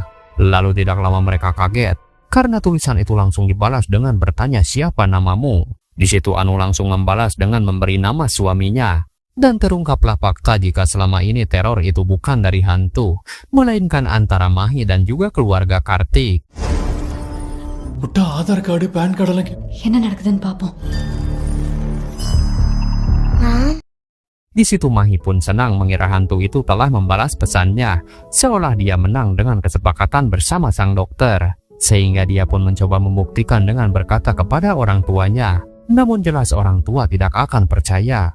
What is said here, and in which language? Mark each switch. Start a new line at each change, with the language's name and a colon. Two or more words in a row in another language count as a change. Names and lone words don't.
Indonesian: Lalu tidak lama mereka kaget karena tulisan itu langsung dibalas dengan bertanya, "Siapa namamu?" Di situ Anu langsung membalas dengan memberi nama suaminya. Dan terungkaplah fakta jika selama ini teror itu bukan dari hantu, melainkan antara Mahi dan juga keluarga Kartik.
English: Aadhar card, PAN card lagi.
Tamil: என்ன நடக்குதுன்னு பாப்போம்.
Indonesian: Di situ Mahi pun senang mengira hantu itu telah membalas pesannya, seolah dia menang dengan kesepakatan bersama sang dokter. Sehingga dia pun mencoba membuktikan dengan berkata kepada orang tuanya Namun jelas orang tua tidak akan percaya.